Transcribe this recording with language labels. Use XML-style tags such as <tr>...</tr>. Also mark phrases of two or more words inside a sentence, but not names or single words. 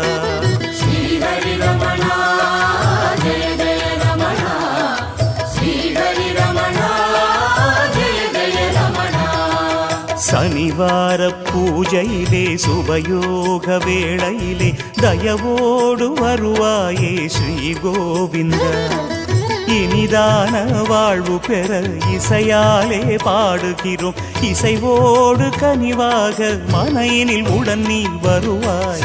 <ml>ശനിവാര പൂജയിലെ ശുഭയോഗ വേളയിലെ ദയവോടു വരുവായേ ശ്രീ ഗോവിന്ദ.</ml> <ta>இனிதான வாழ்வு பெற இசையாலே பாடுகிறோம். இசைவோடு கனிவாக மனையினில் உடன் நீ வருவாய்.</ta>